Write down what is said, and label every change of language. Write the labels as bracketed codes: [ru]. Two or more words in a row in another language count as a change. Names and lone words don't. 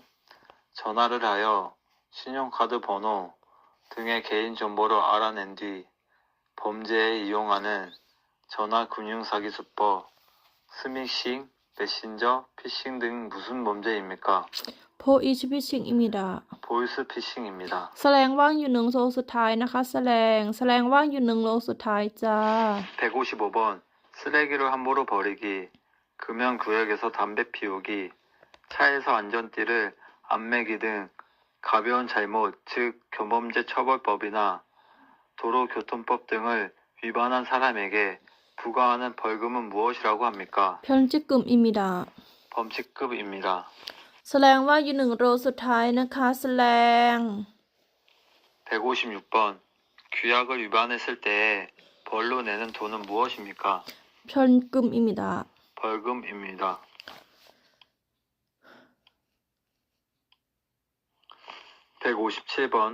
[ko] 전화를 하여 신용카드 번호 등의 개인정보를 알아낸 뒤 범죄에 이용하는 전화금융사기수법, 스미싱, 메신저, 피싱 등 무슨 범죄입니까? 보이스피싱입니다. 보이스피싱입니다. [th] แสลงว่างอยู่1 โลสุดท้ายนะคะ แสลงว่างอยู่1 โลสุดท้ายจ้า [ko] 155번. 쓰레기를 함부로 버리기, 금연구역에서 담배 피우기, 차에서 안전띠를 안 매기 등 가벼운 잘못, 즉 교범죄 처벌법이나 도로교통법 등을 위반한 사람에게 부과하는 벌금은 무엇이라고 합니까? 편집금입니다. 범칙급입니다. [th] แสลงว่าอยู่1 โลสุดท้ายนะคะ แสลง [ko] 156번. 규약을 위반했을 때에 벌로 내는 돈은 무엇입니까? 편금입니다. 벌금입니다. 157번.